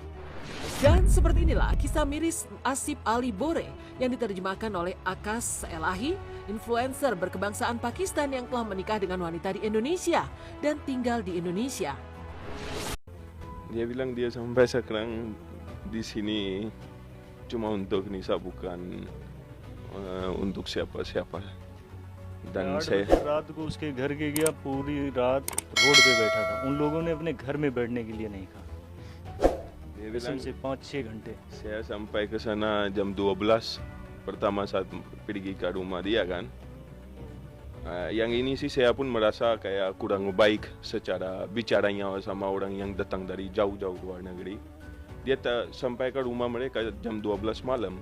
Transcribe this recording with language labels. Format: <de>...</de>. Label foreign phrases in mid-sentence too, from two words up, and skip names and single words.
<id>Dan seperti inilah kisah miris Asif Ali Bore yang diterjemahkan oleh Akas Elahi, influencer berkebangsaan Pakistan yang telah menikah dengan wanita di Indonesia dan tinggal di Indonesia. Dia bilang dia sampai sekarang di sini cuma untuk Nisa, bukan untuk siapa-siapa. Dan saya</id> <ur>رات کو اس کے گھر کے گیا، پوری رات روڈ پہ بیٹھا تھا. ان لوگوں نے اپنے گھر میں بیٹھنے کے لیے نہیں کہا.</ur> <id>dia bilang</id> <ur>سے 5-6 گھنٹے.</ur> <id>saya sampai ke sana jam 12 pertama saat pergi ke rumah dia kan. Yang ini sih saya pun merasa kayak kurang baik secara bicaranya sama orang yang datang dari jauh-jauh luar negeri. Dia sampai ke rumah mereka jam 12 malam.</id>